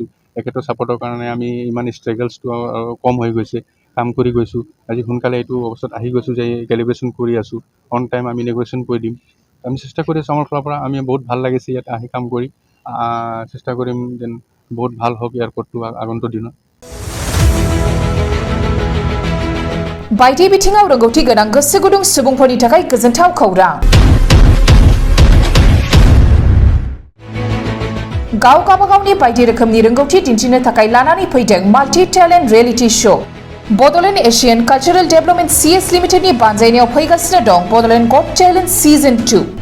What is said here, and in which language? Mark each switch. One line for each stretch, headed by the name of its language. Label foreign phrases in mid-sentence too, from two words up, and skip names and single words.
Assamese: একেটা ছাপৰ্টৰ কাৰণে আমি ইমান ষ্ট্ৰাগলছটো কম হৈ গৈছে, কাম কৰি গৈছোঁ। আজি সোনকালে এইটো অৱস্থাত আহি গৈছোঁ যে কেলিব্ৰেশ্যন কৰি আছোঁ,
English: on time
Assamese: আমি ইন'গ্ৰেশ্যন কৰি দিম। আমি চেষ্টা কৰি আছোঁ, আমাৰ ফালৰ পৰা আমি বহুত ভাল লাগিছে ইয়াত আহি কাম কৰি। চেষ্টা কৰিম যেন বহুত ভাল হওক এয়াৰপৰ্টটো আগন্তুক দিনত।
Bodo: बायदि बिथिङाव रोंगौथि गोनां गोसो गुदुं सुबुंफोरनि थाखाय गोजोनथाव खौरां। गाव गावबागावनि बायदि रोखोमनि रोंगौथि दिन्थिनो थाखाय लानानै फैदों
English: multi talent reality show
Bodo: बड'लेण्ड एशियान कालचारेल डेभेलपमेन्ट CS लिमिटेडनि बानजायनायाव फैगासिनो दं बड'लेण्ड गट टेलेन्ट सिजन 2